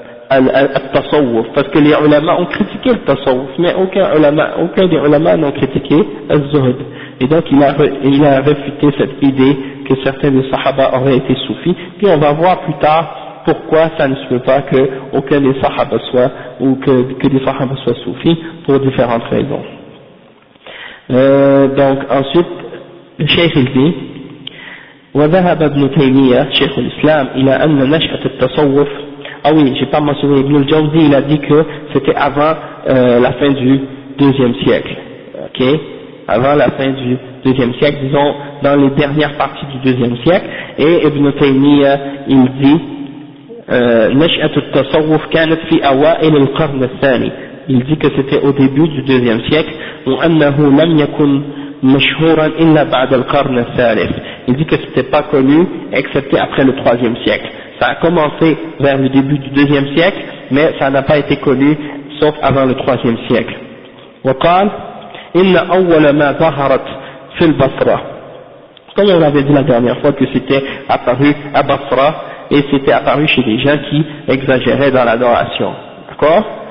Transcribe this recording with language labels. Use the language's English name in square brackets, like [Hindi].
[French] al-tasawwuf, parce que les ulama ont critiqué le tasawwuf, mais aucun des ulama n'ont critiqué al-zuhd, et donc il a réfuté cette idée que certains des sahaba auraient été soufis, puis on va voir plus tard pourquoi ça ne se peut pas qu'aucun des sahaba soit, ou que des sahaba soient soufis, pour différentes raisons. Donc ensuite, le cheikh il dit [Arabic] وذهب ابن تيمية شيخ الإسلام إلى أن نشأة التصوف. [French] Ah oui, j'ai pas mentionné, Ibn al-Jawzi il a dit que c'était avant la fin du 2e siècle, ok, avant la fin du 2e siècle, disons dans les dernières parties du 2e siècle, et Ibn Taymiyyah il dit [Arabic] نشأة التصوف كانت في أوائل القرن الثاني. [French] Il dit que c'était au début du 2e siècle, [Arabic] وأنه لم يكن مشهورا إلا بعد القرن الثالث. [French] Il dit que c'était pas connu excepté après le 3e siècle. Ça a commencé vers le début du 2e siècle, mais ça n'a pas été connu sauf avant le 3e siècle. [Arabic] وقال إن أول ما ظهرت في البصرة. [French] Comme on l'avait dit la dernière fois que c'était apparu à Basra, et c'était apparu chez des gens qui exagéraient dans l'adoration. D'accord?